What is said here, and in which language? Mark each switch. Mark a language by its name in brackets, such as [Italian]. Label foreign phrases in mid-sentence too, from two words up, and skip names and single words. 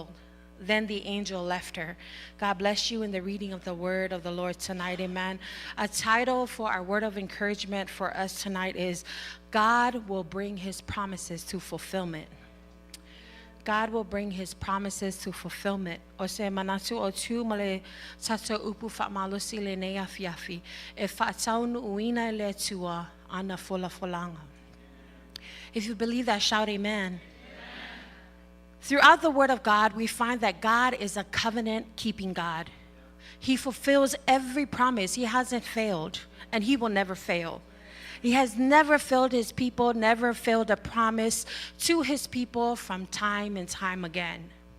[English] Then the angel left her. God bless you in the reading of the word of the Lord tonight. Amen. A title for our word of encouragement for us tonight is God will bring his promises to fulfillment. God will bring his promises to fulfillment. [Samoan] O se manatu o tu male tatou upu faamalusi le nei afiafi e faataunuuina E Le Atua ana folafolaga. [English] If you believe that, shout amen. Throughout the Word of God, we find that God is a covenant-keeping God. He fulfills every promise. He hasn't failed, and he will never fail. He has never failed his people, never failed a promise to his people from time and time again.